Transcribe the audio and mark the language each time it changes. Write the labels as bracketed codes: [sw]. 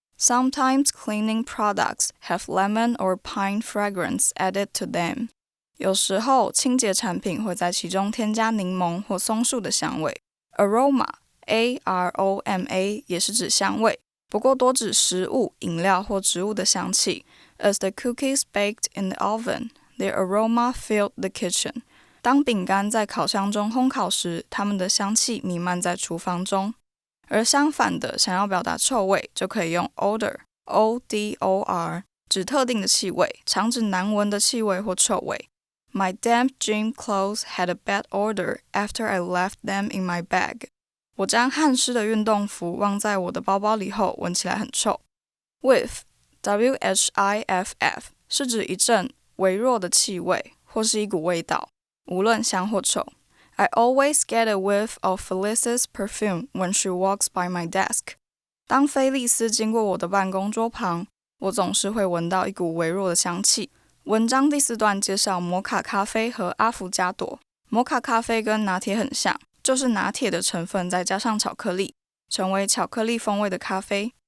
[en] Sometimes cleaning products have lemon or pine fragrance added to them. [zh] 有时候清洁产品会在其中添加柠檬或松树的香味。 Aroma, A-R-O-M-A, 也是指香味，不过多指食物、饮料或植物的香气。 [en] As the cookies baked in the oven, their aroma filled the kitchen. [zh] 当饼干在烤箱中烘烤时，它们的香气弥漫在厨房中。而相反的，想要表达臭味，就可以用 odor, O-D-O-R, 指特定的气味，常指难闻的气味或臭味。 [en] My damp gym clothes had a bad odor after I left them in my bag. [zh] 我将汗湿的运动服忘在我的包包里后，闻起来很臭。 Whiff, W-H-I-F-F, 是指一阵微弱的气味，或是一股味道，无论香或臭。 [en] I always get a whiff of Felice's perfume when she walks by my desk. [zh] 当菲利斯经过我的办公桌旁，我总是会闻到一股微弱的香气。文章第4段介绍摩卡咖啡和阿芙加朵。摩卡咖啡跟拿铁很像，就是拿铁的成分再加上巧克力，成为巧克力风味的咖啡。